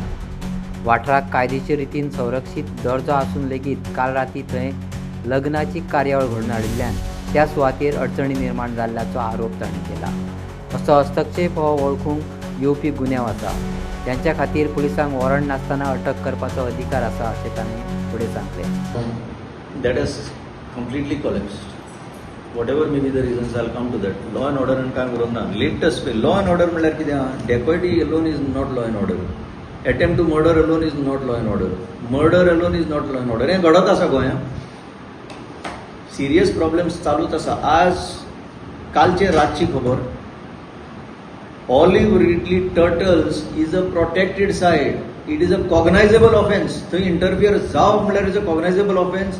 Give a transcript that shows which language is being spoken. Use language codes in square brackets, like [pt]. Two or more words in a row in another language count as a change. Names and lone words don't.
[kok] वाठाराक कायदेशीर रितीन संरक्षीत दर्जो आसून लेगीत काल राती थंय लग्नाची कार्यावळ घडोवन हाडिल्ल्यान त्या सुवातेर अडचणी निर्माण जाल्ल्याचो आरोप ताणें केला। असो हस्तक्षेप हो वळखूंक येवपी गुन्यांव आसा, त्यांच्या खातीर पुलिसांक वॉरंट नासतना अटक करपाचो अधिकार आसा, अशें ताणें फुडें सांगलें। [en] That has completely collapsed. Whatever may be the reasons, I'll come to that. Law and order and [kok] काय करूंक ना. [en] Latest way, law and order [kok] म्हळ्यार कितें आहा? [en] Dacoity alone is not law and order. Attempt to murder alone is not law and order. Murder alone is not law and order. [kok] हें घडत आसा गोंयांत. [en] serious problems [kok] चालूच आसा. आज कालचे रातची खबर, [en] Olive Ridley turtles is a protected site. It is a cognizable offence. [kok] थंय इंटरफियर जावप म्हळ्यार [en] is a cognizable offence.